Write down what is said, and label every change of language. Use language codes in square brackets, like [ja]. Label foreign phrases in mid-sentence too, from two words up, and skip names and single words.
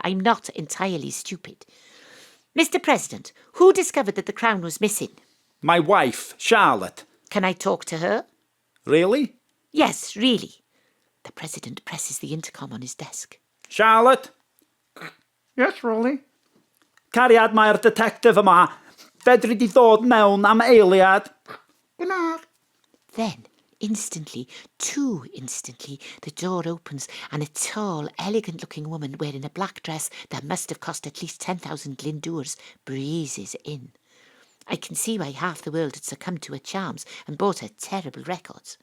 [en] I'm not entirely stupid. Mr. President, who discovered that the crown was missing? My wife, Charlotte. Can I talk to her? Really? Yes, really. The President presses the intercom on his desk. Charlotte? Yes, Rolly? [cy] Cariad mae'r detective yma. Fedri di ddod mewn am eiliad. [en] Then, too instantly, the door opens and a tall, elegant-looking woman wearing a black dress that must have cost at least 10,000 Glyndwrs breezes in. I can see why half the world had succumbed to her charms and bought her terrible records.